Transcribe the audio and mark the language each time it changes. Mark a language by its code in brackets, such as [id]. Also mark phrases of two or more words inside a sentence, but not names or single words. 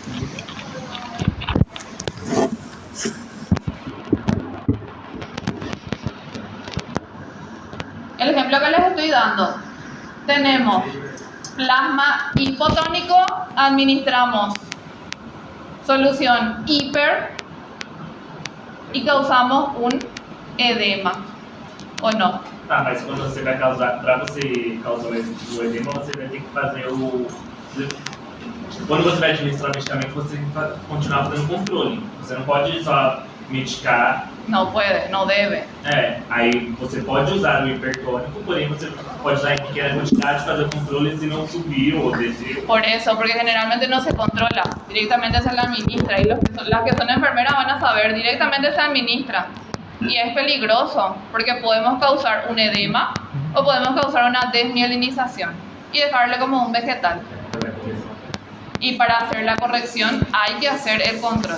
[es] El ejemplo que les estoy dando, tenemos plasma hipotónico, administramos solución hiper y causamos un edema, ¿o no? [pt] Tá, mas quando você vai causar, para você causar o edema, você vai ter que fazer o... Quando você vai administrar o medicamento, você tem que continuar fazendo controle. Você não pode só medicar. [es] No puede, no debe. [pt] Aí você pode usar o hipertônico, porém você pode usar em pequena quantidade, fazer controle se não subir ou descer. [es] Por eso, porque generalmente no se controla, directamente se la administra y las que son enfermeras van a saber, directamente se administra. Y es peligroso porque podemos causar un edema o podemos causar una desmielinización y dejarle como un vegetal. Y para hacer la corrección hay que hacer el control.